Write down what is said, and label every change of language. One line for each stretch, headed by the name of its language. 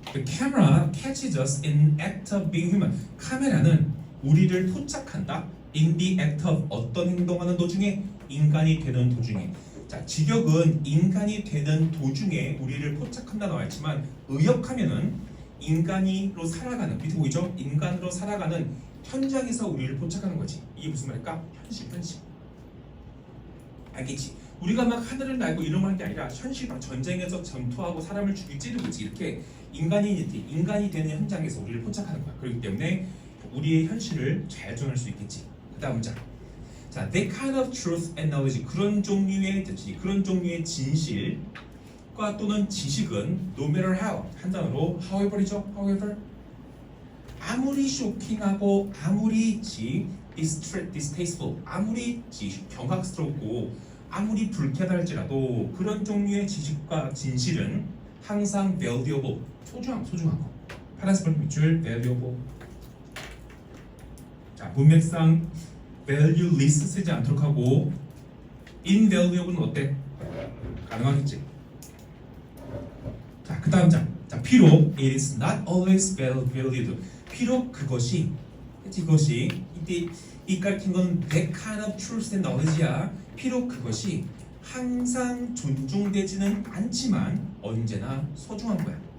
English: The camera catches us in act of being human.
Korean: 카메라는 우리를 포착한다.
English: In the act of
Korean: 어떤 행동하는 도중에 인간이 되는 도중에. 자, 직역은 인간이 되는 도중에 우리를 포착한다 나와 있지만 의역하면은 인간으로 살아가는 밑에 보이죠? 인간으로 살아가는 현장에서 우리를 포착하는 거지. 이게 무슨 말일까? 현실. 알겠지? 우리가 막 하늘을 날고 이런 거 하는 게 아니라 현실 막 전쟁에서 전투하고 사람을 죽이 찌르고지 이렇게 인간이 되는 현장에서 우리를 포착하는 거야. 그렇기 때문에 우리의 현실을 잘 전할 수 있겠지. 그 다음 장. 자,
English: that kind of truth and knowledge
Korean: 그런 종류의 진실과 또는 지식은
English: no matter how
Korean: 한 단어로 however이죠. however 아무리 쇼킹하고 아무리 distasteful 아무리 경악스럽고 아무리 불쾌하다 할지라도 그런 종류의 지식과 진실은 항상 valuable, 소중한 거. 파란색 볼펜 밑줄 valuable. 자, 문맥상 valueless 쓰지 않도록 하고 invaluable는 어때? 가능하겠지. 자, 그 다음 장. 자, 비록
English: it is not always valued.
Korean: 비록 그것이 이때 이 가르친 건
English: that kind of truth and knowledge
Korean: 야. 비록 그것이 항상 존중되지는 않지만 언제나 소중한 거야.